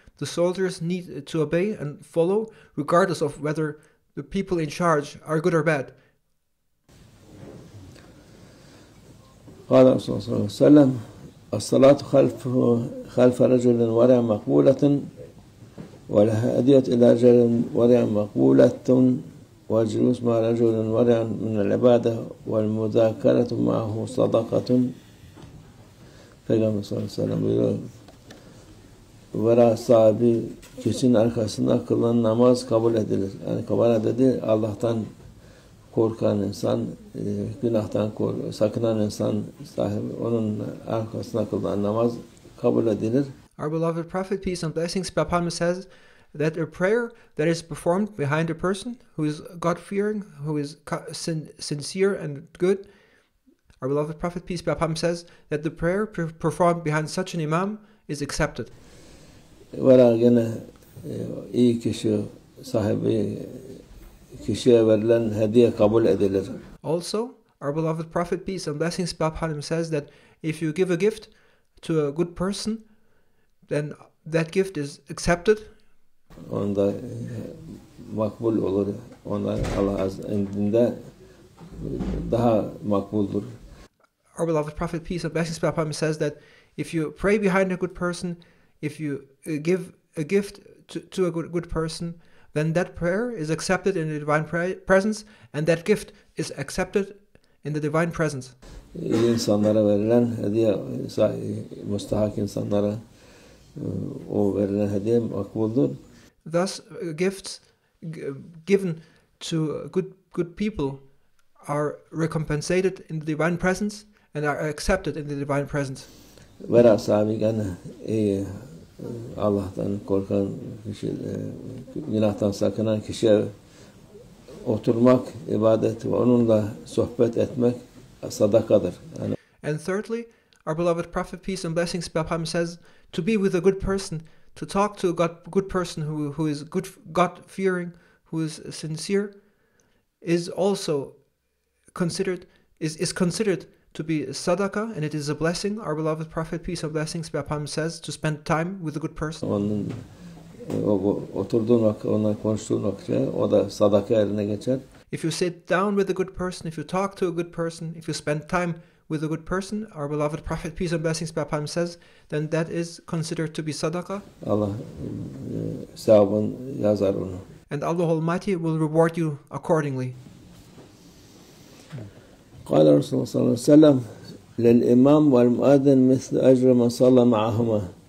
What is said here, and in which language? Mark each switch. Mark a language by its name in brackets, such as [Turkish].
[English] the soldiers need to obey and follow, regardless of whether the people in charge are good or bad. [Arabic] قال رسول الله صلى الله عليه وسلم الصلاة خلف رجل ورع مقبولة والهدية إلى رجل ورع مقبولة والجلوس مع رجل ورع من العبادة والمذاكرة معه صدقة. [Turkish] Peygamber sallallahu aleyhi ve sellem buyuruyor, vera sahibi kişinin arkasında kılınan namaz kabul edilir. Yani kabul edilir, Allah'tan korkan insan, günahtan sakınan insan sahibi, onun arkasında kılınan namaz kabul edilir. [English] Our beloved Prophet, peace and blessings be upon him, says that a prayer that is performed behind a person who is God-fearing, who is sincere and good, our beloved Prophet, peace be upon him, says that the prayer performed behind such an imam is accepted. [Turkish] Vera gene iyi kişi sahibi kişiye verilen hediye kabul edilir. [English] Also, our beloved Prophet, peace and blessings be upon him, says that if you give a gift to a good person, then that gift is accepted. [Turkish] Onda makbul olur. Onlar Allah indinde daha makbuldur. [English] Our beloved Prophet, peace and blessings be upon him, says that if you pray behind a good person, if you give a gift to a good person, then that prayer is accepted in the divine presence, and that gift is accepted in the divine presence. [Turkish] İyi insanlara verilen hediye, müstahak insanlara o verilen hediye makbuldur. [English] Thus, gifts given to good people are recompensated in the divine presence and are accepted in the divine presence. [Turkish] Vera sahibi gene iyi, Allah'tan korkan kişi, günahtan sakınan kişiye oturmak ibadet ve onunla sohbet etmek sadakadır. Yani, [English] and thirdly, our beloved Prophet, peace and blessings be upon him, says to be with a good person, to talk to a good person who is good, God-fearing, who is sincere, is also considered to be sadaqah, and it is a blessing. Our beloved Prophet, peace and blessings be upon him, says to spend time with a good person. [Turkish] Onun oturduğun vakit, onunla konuştuğun vakit o da sadaka eline geçer. [English] If you sit down with a good person, if you talk to a good person, if you spend time with a good person, our beloved Prophet, peace and blessings be upon him, says, then that is considered to be sadaqah. [Turkish] Allah sevabını yazar onu. [English] And Allah Almighty will reward you accordingly. [Arabic] قال رسول الله صلى الله عليه وسلم للإمام والمؤذن مثل أجر من صلى معهما.